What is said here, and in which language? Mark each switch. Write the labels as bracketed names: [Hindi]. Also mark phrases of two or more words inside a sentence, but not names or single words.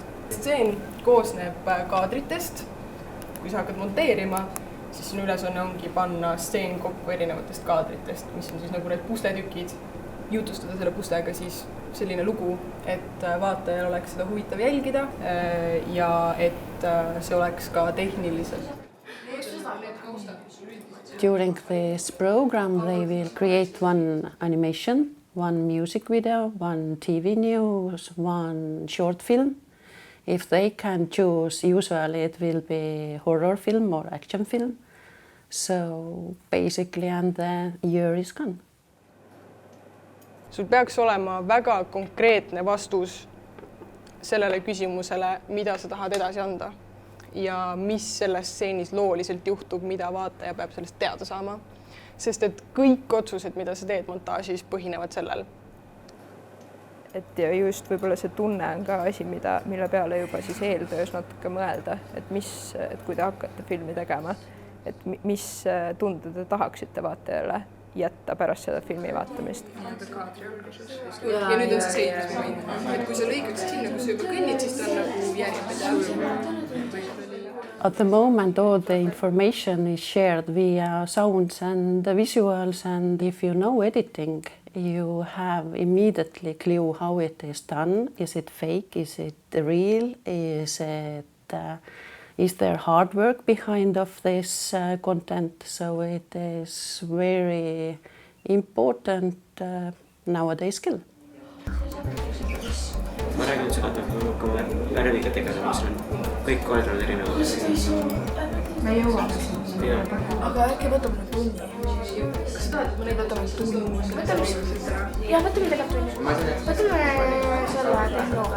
[Estonian] Stseen koosneb kaadritest. Kui sa hakkad monteerima, siis sinu ülesanne ongi panna stseen kokku erinevatest kaadritest, mis on siis nagu need pusletükid, jutustada selle pustega siis selline lugu, et vaatajal oleks seda huvitav jälgida ja et see oleks ka tehniliselt. [English] During this program, they will create one animation, one music video, one TV news, one short film. If they can choose, usually it will be horror film or action film. So basically, and the year is gone. [Estonian] Sul peaks olema väga konkreetne vastus sellele küsimusele, mida sa tahad edasi anda ja mis selles stseenis looliselt juhtub, mida vaataja peab sellest teada saama. Sest et kõik otsused, mida sa teed montaažis, põhinevad sellel. Et ja just võib-olla see tunne on ka asi, mille peale juba siis eeltöös natuke mõelda, et kui te hakkate filmi tegema, et mis tunde te tahaksite vaatajale jätta pärast seda filmi vaatamist. Ja nüüd on see seitusmoment, et kui sa lõikaksid sinna, kus sa juba kõnnid, siis ta on nagu järjepidevalt. [English] At the moment, all the information is shared via sounds and visuals, and if you know editing, you have immediately clue how it is done. Is it fake? Is it real? Is there hard work behind of this content? So it is very important nowadays skill. [Estonian] Ma räägin seda värviga tegeleda, mis on kõik koedrad erinevad. Me jõuame sinna. Aga äkki võtame nüüd tunni. Kas sa tahad, et ma neid võtame tunni? Jah, võtame tegelikult tunni. Võtame selle tehnoloogia.